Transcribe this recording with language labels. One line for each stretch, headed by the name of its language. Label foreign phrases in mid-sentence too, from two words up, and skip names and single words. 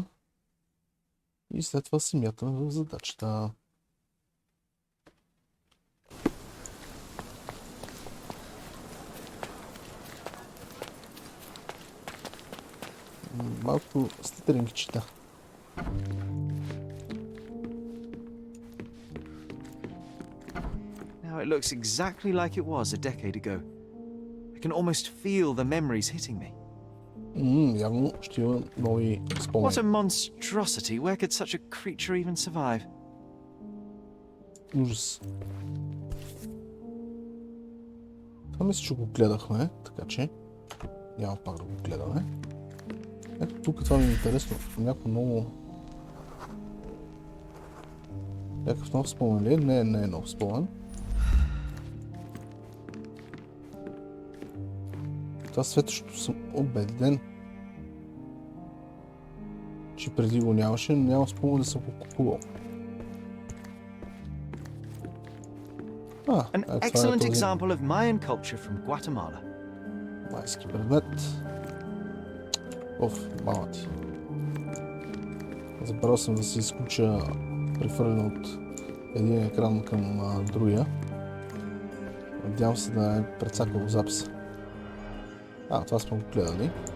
Bulgarian: И след това се мятаме в задачата. Малко ститеринги чета.
English: Now it looks exactly like it was a decade ago. I can almost feel the memories hitting me.
Bulgarian: Явно ще има нови спомени.
English: What a monstrosity! Where could such a creature even survive?
Bulgarian: Ужас. Това мисля, че го гледахме, така че няма пак да го гледаме. Ето тук това ми е интересно. Някакъв нов спомен ли? Не е нов спомен. Това светещото съм убеден, че преди го нямаше, но няма спомен да съм го купувал.
English: An excellent example of Mayan culture from Guatemala.
Bulgarian: Майски предмет. Мама ти. Забрал съм да се изключа прехвърляне от един екран към другия. Надявам се да е прецакал записа. Това сме го гледали.